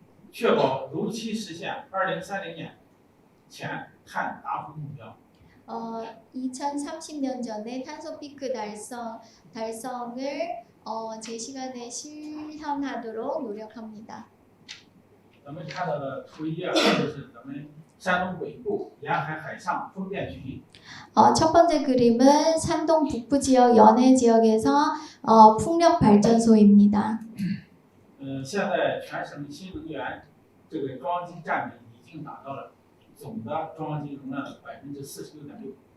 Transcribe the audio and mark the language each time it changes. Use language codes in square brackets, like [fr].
[zh] 确保如期实现2030年前碳达峰目标。 [ko] 2030년 전에 탄소 피크 달성을 제 시간에 실현하도록 노력합니다. [zh] 咱们看到的图1、2就是咱们山东北部沿海海上风电区。 [ko] 첫 번째 그림은 산동 북부 지역 연해 지역에서 풍력 발전소입니다. [zh] 现在全省新能源这个装机占比已经达到了总的装机容量的46.6%。